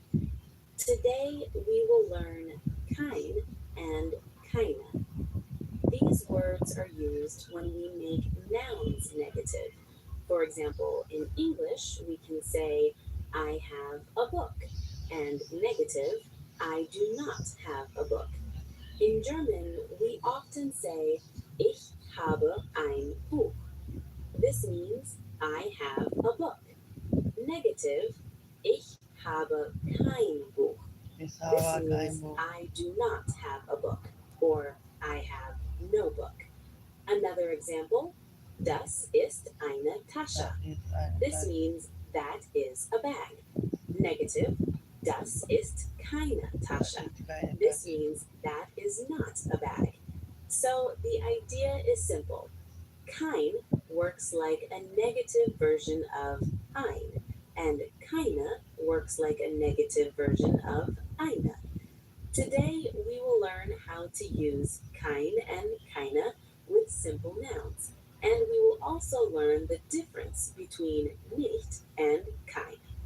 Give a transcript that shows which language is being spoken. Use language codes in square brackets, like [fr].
[en] Today we will learn kein and keine. These words are used when we make nouns negative. For example, in English, we can say, I have a book, and negative, I do not have a book. In German, we often say, [de] ich habe ein Buch. [en] This means I have a book. Negative, [de] ich habe kein Buch. [en] This means I do not have a book, or I have no book. Another example, [de] das ist eine Tasche. [en] This means that is a bag. Negative, [de] das ist keine Tasche. [en] This means that is not a bag. So the idea is simple. Kein works like a negative version of ein, and keine works like a negative version of eine. Today we will learn how to use kein and keine with simple nouns, and we will also learn the difference between nicht and kein.